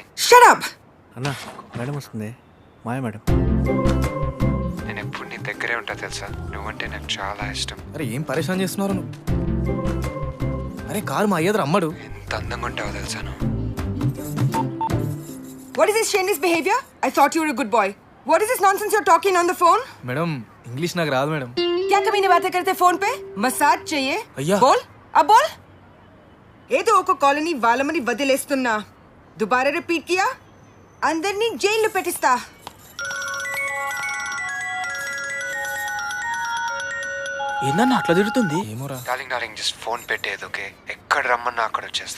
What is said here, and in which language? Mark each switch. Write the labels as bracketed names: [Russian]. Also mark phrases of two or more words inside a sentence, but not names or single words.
[English] shut up. [Telugu] అన్నా మేడం వస్తుంది. మాయ మేడం. నేను ఎప్పుడు నీ దగ్గరే ఉంటా తెలుసా. నువ్వంటే నాకు చాలా ఇష్టం. అరే ఏం పరేషాన్ చేస్తున్నారు నువ్వు? అరే కారు మా అయ్యదు అమ్మడు. ఎంత అందంగా ఉంటావో తెలుసా నువ్వు. [English] What is this shameless behavior? I thought you were a good boy. What is this nonsense you're talking on the phone? madam English [Telugu] నాకు రాదు మేడం. [Hindi] क्या कमीने बातें करते फोन पे? मसाज चाहिए? [Telugu] అయ్యా. [Hindi] बोल अब बोल. [Telugu] ఏదో ఒక కాలనీ వాళ్ళమని వదిలేస్తున్నా. [Hindi] दुबारा रिपीट किया [Telugu] అందరినీ జైల్లో పెట్టిస్తా. ఏందన్నా అట్లా తిడుతుంది? ఏమోరా. [English] darling darling just phone [Telugu] పెట్టేది ఓకే. ఎక్కడ రమ్మన్నా అక్కడ వచ్చేస్తా.